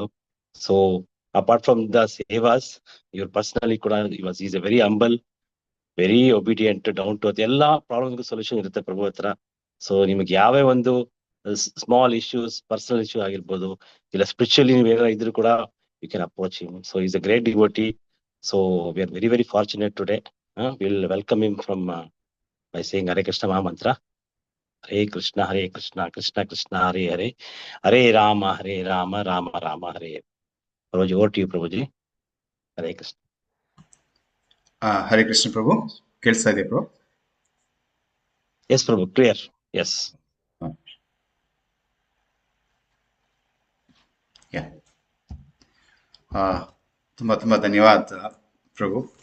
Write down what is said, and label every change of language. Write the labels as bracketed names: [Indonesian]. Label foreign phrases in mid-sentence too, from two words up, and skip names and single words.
[English] So apart from the sevas, ಇವ್ರ personally ಕೂಡ is a very humble, very obedient, down to earth. [Kannada] ಎಲ್ಲಾ ಪ್ರಾಬ್ಲಮ್ಗೂ ಸೊಲ್ಯೂಷನ್ ಇರುತ್ತೆ ಪ್ರಭು ಹತ್ರ. ಸೊ ನಿಮ್ಗೆ ಯಾವೇ ಒಂದು [English] small issues, personal issue [Kannada] ಆಗಿರ್ಬೋದು, ಇಲ್ಲ ಸ್ಪಿರಿಚುವಲಿ ನೀವು ಏನಾರ ಇದ್ರು ಕೂಡ [English] you can approach him. So is a great devotee. So we are very very fortunate today. Will welcome him from by saying Hare Krishna mahamantra. [Sanskrit] ಹರೇ ಕೃಷ್ಣ ಕೃಷ್ಣ ಕೃಷ್ಣ ಹರೇ ಹರೇ, ಹರೇ ರಾಮ ರಾಮ ರಾಮ ಹರೇ. [English] Prabhuji, over to you Prabhuji. Hare Krishna. [Kannada] ಹರೇ ಕೃಷ್ಣ ಪ್ರಭು, ಕೇಳಿಸ್ತಾ ಇದೆ ಪ್ರಭು? [English] Yes prabhu, clear. Yes. [Kannada] ತುಂಬಾ ತುಂಬಾ ಧನ್ಯವಾದ ಪ್ರಭು.